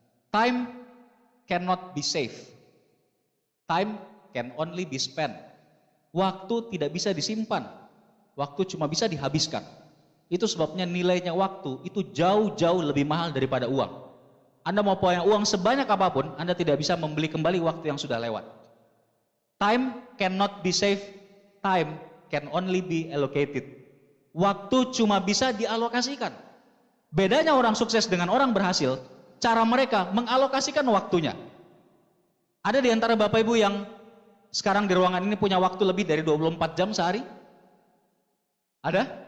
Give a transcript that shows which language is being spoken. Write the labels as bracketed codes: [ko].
[en] Time cannot be saved. Time can only be spent. [id] Waktu tidak bisa disimpan. Waktu cuma bisa dihabiskan. Itu sebabnya nilainya waktu itu jauh-jauh lebih mahal daripada uang. Anda mau punya uang sebanyak apapun, Anda tidak bisa membeli kembali waktu yang sudah lewat. [en] Time cannot be saved. Time can only be allocated. [id] Waktu cuma bisa dialokasikan. Bedanya orang sukses dengan orang berhasil, cara mereka mengalokasikan waktunya. Ada di antara Bapak Ibu yang sekarang di ruangan ini punya waktu lebih dari 24 jam sehari? Ada?